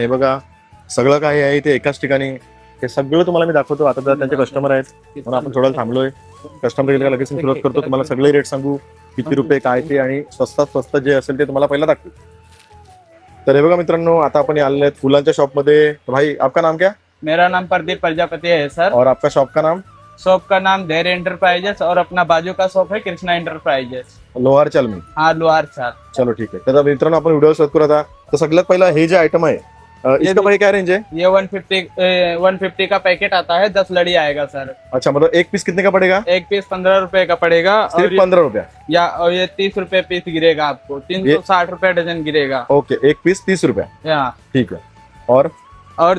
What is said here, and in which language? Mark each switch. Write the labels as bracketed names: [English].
[Marathi] हे बघा सगळं काही आहे ते एकाच ठिकाणी. हे सगळं तुम्हाला मी दाखवतो. आता जर त्यांचे कस्टमर आहेत म्हणून आपण थोडं थांबलोय. कस्टमर गेले का लगेच मी सुरुवात करतो. तुम्हाला सगळे रेट सांगू, किती रुपये काय ते, आणि स्वस्तात स्वस्त जे असेल ते तुम्हाला पहिला दाखवू. तर हे बघा मित्रांनो, आता आपण आलेले आहेत फुलांच्या शॉप मध्ये. [Hindi] भाई, आपका नाम क्या? मेरा नाम प्रदीप प्रजापति है सर। और आपका शॉप का नाम? शॉप का नाम धैर्य एंटरप्राइजेस और अपना बाजू का शॉप है कृष्णा एंटरप्राइजेस, लोहार चल में. हाँ लोहार सर। [Marathi] चलो ठीक आहे. तर मित्रांनो आपण व्हिडिओ सुरुवात करू आता. तर सगळ्यात पहिला हे जे आयटम आहे [Hindi] इसका भाई क्या रेंज है? ये 150 का पैकेट आता है, 10 लड़ी आएगा सर। अच्छा, मतलब एक पीस कितने का पड़ेगा? एक पीस 15 रुपए का पड़ेगा। सिर्फ 15 रुपया? और ये 30 रुपए पीस गिरेगा आपको, 360 रुपए डजन गिरेगा। ओके, एक पीस 30 रुपया, यहाँ ठीक है। और